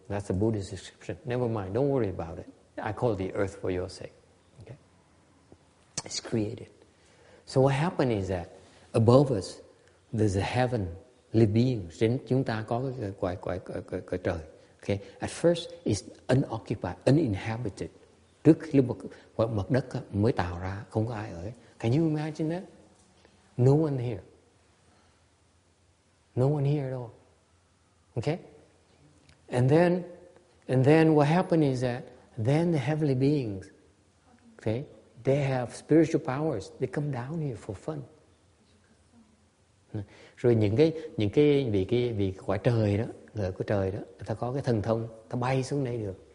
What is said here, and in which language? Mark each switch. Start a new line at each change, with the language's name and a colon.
English: That's the Buddhist description. Never mind, don't worry about it. I call it the earth for your sake. Okay? It's created. So what happened is that above us, there's a heavenly being.
Vietnamese: Trên chúng ta có cái trời.
English: Okay? At first, it's unoccupied, uninhabited.
Vietnamese: Trước khi mặt đất mới tạo ra, không có ai ở.
English: Can you imagine that? No one here. No one here at all. Okay? And then what happened is that then the heavenly beings, okay, they have spiritual powers. They come down here for fun.
Vietnamese: Rồi những cái vì quả trời đó, người của trời đó, người ta có cái thần thông, ta bay xuống đây được.